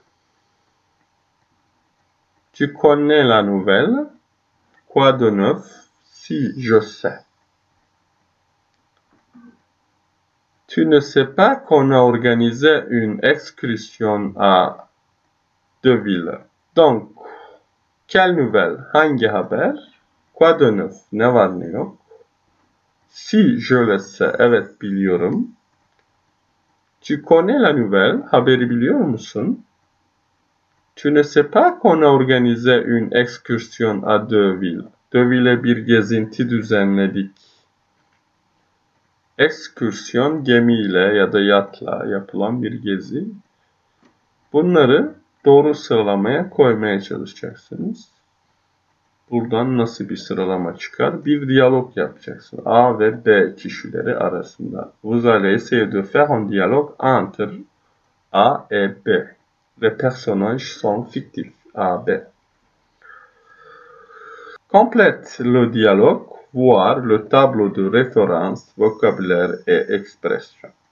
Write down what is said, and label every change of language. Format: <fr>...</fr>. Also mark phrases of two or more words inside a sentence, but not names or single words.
<fr>Tu connais la nouvelle? Quoi de neuf? Si, je sais. Tu ne sais pas qu'on a organisé une excursion à Deauville. Donc, quelle nouvelle?</fr> <tr>Hangi haber?</tr> <fr>Quoi de neuf?</fr> <tr>Ne var ne yok?</tr> <fr>Si, je le sais.</fr> <tr>Evet, biliyorum.</tr> <fr>Tu connais la nouvelle?</fr> <tr>Haberi biliyor musun?</tr> <fr>Tu ne sais pas qu'on a organisé une excursion à Deauville.</fr> <tr>Deauville'e bir gezinti düzenledik. Ekskursiyon gemiyle ya da yatla yapılan bir gezi. Bunları doğru sıralamaya koymaya çalışacaksınız. Buradan nasıl bir sıralama çıkar? Bir diyalog yapacaksın. A ve B kişileri arasında.</tr> <fr>Vous allez essayer de faire un dialogue entre A et B. Les personnages sont fictifs. A, B. Complète le dialogue, voir le tableau de référence, vocabulaire et expression.</fr>